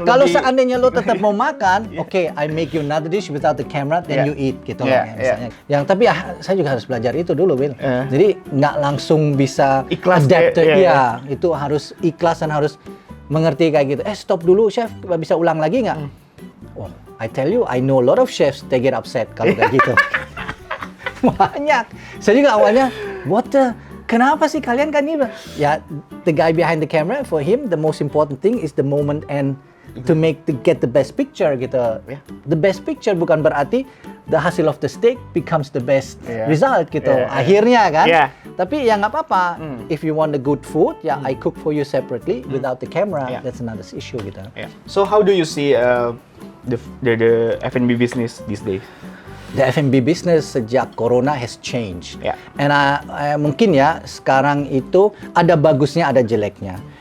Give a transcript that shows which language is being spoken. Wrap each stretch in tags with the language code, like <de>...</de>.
<id>Kalau seandainya lo tetap mau makan,</id> <en>okay, I make you another dish without the camera, then you eat</en> <id>gitu loh. Misalnya. Yang tapi saya juga harus belajar itu dulu, Will. Jadi nggak langsung bisa adapt. Itu harus ikhlas dan harus mengerti kayak gitu. Stop dulu, chef, bisa ulang lagi nggak?</id> <en>Oh, I tell you, I know a lot of chefs they get upset</en> <id>kalau kayak gitu. Banyak. Saya juga awalnya, kenapa sih kalian kan ini?</id> <en>Ya, the guy behind the camera, for him the most important thing is the moment and to get the best picture gitu. The best picture</en> <id>bukan berarti</id> <en>the hasil of the steak becomes the best result gitu.</en> <id>Akhirnya kan. Tapi ya nggak apa-apa.</id> <en>If you want the good food, I cook for you separately without the camera. That's another issue gitu. So how do you see the F&B business these days? The F&B business sejak Corona has changed.</en> <id>And mungkin ya sekarang itu ada bagusnya, ada jeleknya.</id>